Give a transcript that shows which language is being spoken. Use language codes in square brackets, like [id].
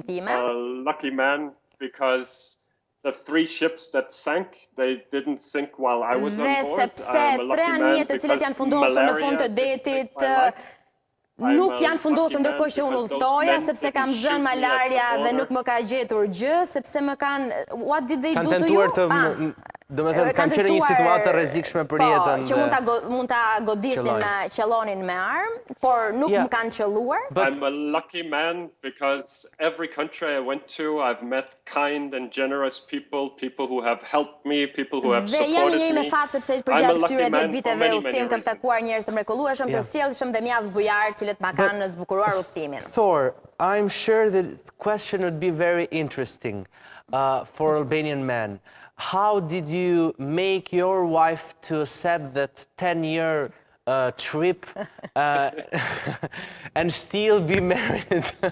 [en] I'm a lucky man because the 3 ships that sank, they didn't sink while I was on board. I'm a lucky man because malaria didn't take my life. [sq] Nuk janë fundosur ndërkohë që unë udhëtoja, sepse kam zënë malaria dhe nuk më ka gjetur gjë, sepse më kanë... [en] What did they do to you? [sq] Kanë qenë një situatë rrezikshme për jetën. Që mund ta godisnin me qellonin me armë, por nuk më kanë qelluar. [en] I'm a lucky man because every country I went to, I've met kind and generous people, people who have helped me, people who have supported me. [sq] Dhe jam njëri me fat sepse përgjatë këtyre 10 viteve udhëtim kam takuar njerëz të mrekullueshëm, të sjellshëm dhe mjaft bujar, cilët ma kanë zbukuruar udhëtimin. [en] Thor, I'm sure that the question would be very interesting for Albanian men. How did you make your wife to accept that 10-year trip and still be married?